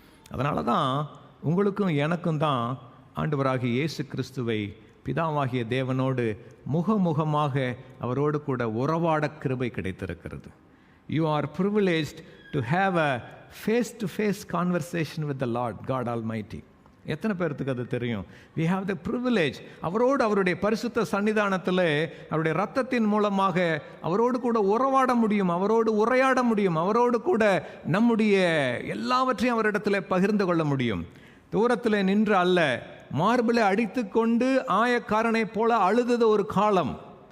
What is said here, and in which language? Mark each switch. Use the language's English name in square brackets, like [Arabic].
[Tamil] அதனால தான் உங்களுக்கும் எனக்கும் தான் ஆண்டவராகிய இயேசு கிறிஸ்துவை பிதாவாகிய தேவனோடு முகமுகமாக அவரோடு கூட உறவாட கிருபை கிடைத்திருக்கிறது. [English] You are privileged to have a face-to-face conversation with the Lord God Almighty. [Tamil] எத்தனை பேர்த்துக்கு அது தெரியும்? [English] we have the privilege. [Tamil] அவரோடு அவருடைய பரிசுத்த சன்னிதானத்தில் அவருடைய இரத்தத்தின் மூலமாக அவரோடு கூட உறவாட முடியும், அவரோடு உரையாட முடியும், அவரோடு கூட நம்முடைய எல்லாவற்றையும் அவரிடத்தில் பகிர்ந்து கொள்ள முடியும். தூரத்தில் நின்று அல்ல, மார்பிளை அடித்து கொண்டு ஆயக்காரனை போல அழுதது ஒரு காலம்.